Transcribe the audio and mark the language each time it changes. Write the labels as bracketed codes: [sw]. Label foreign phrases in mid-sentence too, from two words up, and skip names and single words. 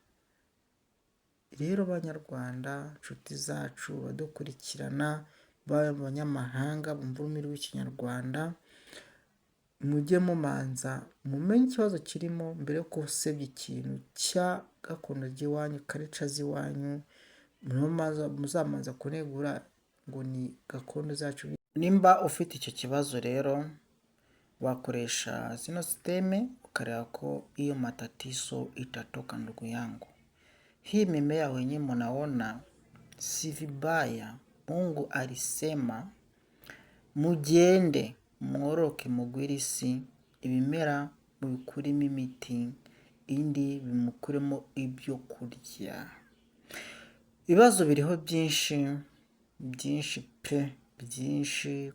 [rw] Rero banyarwanda, inshuti zacu, badukurikirana, baba abanyamahanga bumva ururimi rw'ikinyarwanda, mujye mumanza mumenye ikibazo kirimo mbere yo gusebya ikintu cya gakondo ry'iwanyu, karica z'iwanyu, muzamanza kunegura ngo ni gakondo zacu. Nimba ufite icyo kibazo rero wakoresha zino siteme ukareba ko [sw] hiyo matatizo itatoka ndugu yangu. Hii mimea wenye mnaona si vibaya, Mungu alisema [rw] mugende mworoke mugwire isi, ibimera mubikuremo imiti, indi bimukuremo ibyo kurya. Ibibazo biriho byinshi pe, byinshi.